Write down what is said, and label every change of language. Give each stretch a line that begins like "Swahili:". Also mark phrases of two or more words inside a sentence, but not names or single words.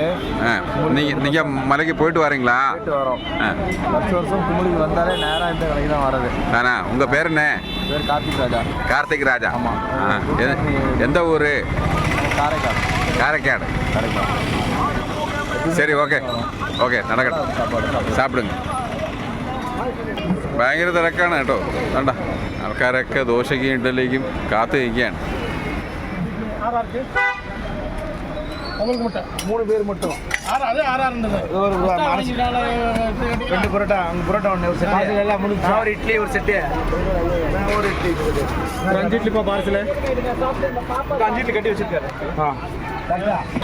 Tamil: நீங்கள் மலைக்கு போயிட்டு வரீங்களா? போயிட்டு வரோம். வருஷம் வருஷம் கும்பலுக்கு வந்தாலே நேராக இந்த கடைக்கு தான் வர்றது. தானா? உங்கள் பேர் என்ன? பேர் கார்த்திக் ராஜா. கார்த்திக் ராஜா. ஆமாம். எந்த ஊர்? காரைக்கால். காரைக்காடு. சரி, ஓகே
Malayalam: ഓക്കെ നടക്കട്ടെ.
Tamil: സാപ്പിടുங்க.
Malayalam: ഭയങ്കര തിരക്കാണ് കേട്ടോ. കണ്ട ആൾക്കാരൊക്കെ ദോശയ്ക്കും ഇഡ്ഡലിക്കും കാത്തു നിൽക്കുകയാണ്.
Tamil: உங்களுக்கு முட்டை 3 பேர் மட்டும். அது 6 இருந்தது. ஒரு ரெண்டு பரோட்டா, அங்க பரோட்டா ஒன்று ஒரு செட். எல்லாம் முடிஞ்சு. ஒரு இட்லி ஒரு செட். ஒரு இட்லி. ஒரு 5 இட்லி பார்சல். 5 இட்லி கட்டி வச்சிருக்காரு. ஆ. கரெக்ட்டா?